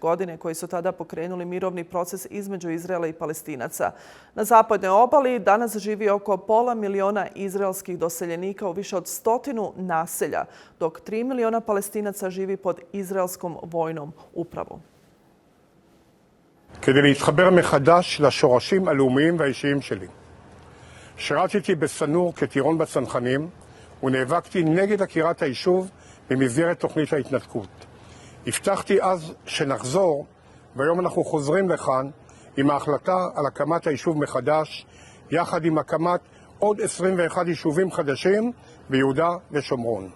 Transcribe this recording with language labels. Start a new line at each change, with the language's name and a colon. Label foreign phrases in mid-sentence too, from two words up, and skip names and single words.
Serbian: godine, koji su tada pokrenuli mirovni proces između Izraela i Palestinaca. Na zapadnoj obali danas živi oko 500.000 izraelskih doseljenika u više od 100 naselja, dok 3 miliona Palestinaca živi pod izraelskom vojnom upravom.
Hebrew: כדי להתחבר מחדש לשורשים הלאומיים והאישיים שלי. שירתתי בסנור כטירון בצנחנים ונאבקתי נגד עקירת היישוב במסגרת תוכנית ההתנתקות. הבטחתי אז שנחזור, והיום אנחנו חוזרים לכאן עם ההחלטה על הקמת היישוב מחדש, יחד עם הקמת עוד 21 יישובים חדשים ביהודה ושומרון.